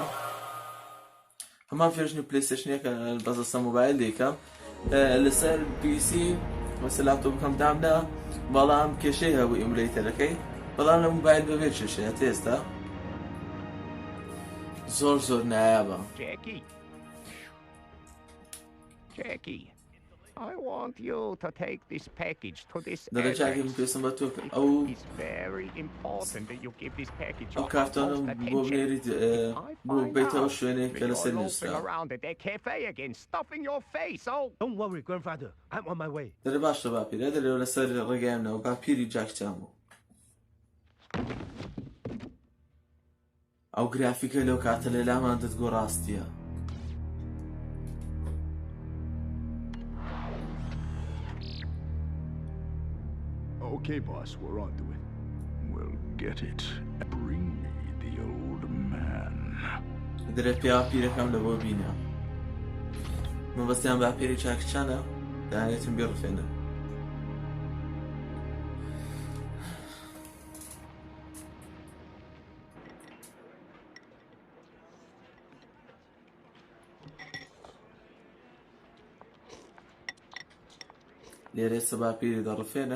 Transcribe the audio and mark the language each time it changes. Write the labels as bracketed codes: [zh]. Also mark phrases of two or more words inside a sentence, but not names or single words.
[ckb] هەمان فێژنی پلیستیشن یەکە بەزەستە مۆبایل دەیکەم لەسەر پیسی وەسە لاپتۆپەکەم دامدا، بەڵام کێشەی هەبوو ئیمولەیتەرەکەی، بەڵام لە مۆبایل بەبێ کێشەیە ئێستا زۆر نایابە. [en] Jackie, I want you to take this package to this address. It's very important that you give this package your utmost attention. Loafing around at that cafe again, stuffing your face. Oh, don't worry, grandfather. I'm on my way. [ckb] باپیرە لەسەر ڕێگەیانەوە باپیری جاکی چان بوو. ئەو گرافیکە لەو کاتە لە لامان دەتگۆ ڕاستیە. [en] Okay, boss, we're on to it. We'll get it. Bring me the old man. [ckb] درێت پیاپیرەکەم لە بۆ بینە. مەبەستیان باپیری جاکی چانە دەیانێتم بێڕفێنە. لێرە ئێستا باپیری دەڕفێنە.